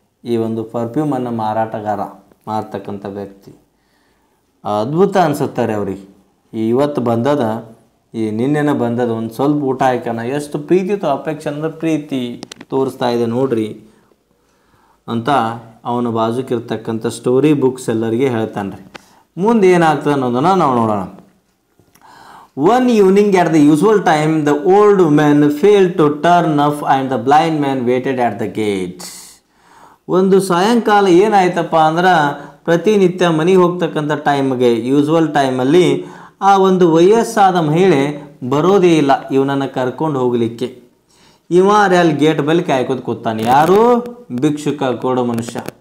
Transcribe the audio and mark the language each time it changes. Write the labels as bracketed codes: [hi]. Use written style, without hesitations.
[kn] ಈ ಒಂದು ಪರ್ಫ್ಯೂಮನ್ನು ಮಾರಾಟಗಾರ ಮಾರ್ತಕ್ಕಂಥ ವ್ಯಕ್ತಿ ಅದ್ಭುತ ಅನಿಸುತ್ತಾರೆ ಅವ್ರಿಗೆ. ಇವತ್ತು ಬಂದದ, ಈ ನಿನ್ನೆನ ಬಂದದ, ಒಂದು ಸ್ವಲ್ಪ ಊಟ ಹಾಕೋಣ, ಎಷ್ಟು ಪ್ರೀತಿ ಅಪೇಕ್ಷೆ ಅಂದ್ರೆ ಪ್ರೀತಿ ತೋರಿಸ್ತಾ ಇದೆ ನೋಡ್ರಿ. ಅಂತ ಅವನ ಬಾಜುಕಿರ್ತಕ್ಕಂಥ ಸ್ಟೋರಿ ಬುಕ್ಸ್ ಎಲ್ಲರಿಗೆ ಹೇಳ್ತಾನೆ ರೀ. ಮುಂದೆ ಏನಾಗ್ತದೆ ಅನ್ನೋದನ್ನು ನಾವು ನೋಡೋಣ. [en] One evening at the usual time, the old man failed to turn up and the blind man waited at the gate. [kn] ಒಂದು ಸಾಯಂಕಾಲ ಏನಾಯ್ತಪ್ಪ ಅಂದ್ರೆ ಪ್ರತಿನಿತ್ಯ ಮನೆಗೆ ಹೋಗ್ತಕ್ಕಂಥ ಟೈಮ್ಗೆ ಯೂಸ್ವಲ್ ಟೈಮಲ್ಲಿ ಆ ಒಂದು ವಯಸ್ಸಾದ ಮಹಿಳೆ ಬರೋದೇ ಇಲ್ಲ ಇವನನ್ನು ಕರ್ಕೊಂಡು ಹೋಗಲಿಕ್ಕೆ. ಇವ ಅಲ್ಲಿ ಗೇಟ್ ಬಳಿ ಕಾಯ್ಕೋತ ಕೂತಾನೆ. ಯಾರು? ಭಿಕ್ಷುಕ, ಕೋಡ ಮನುಷ್ಯ.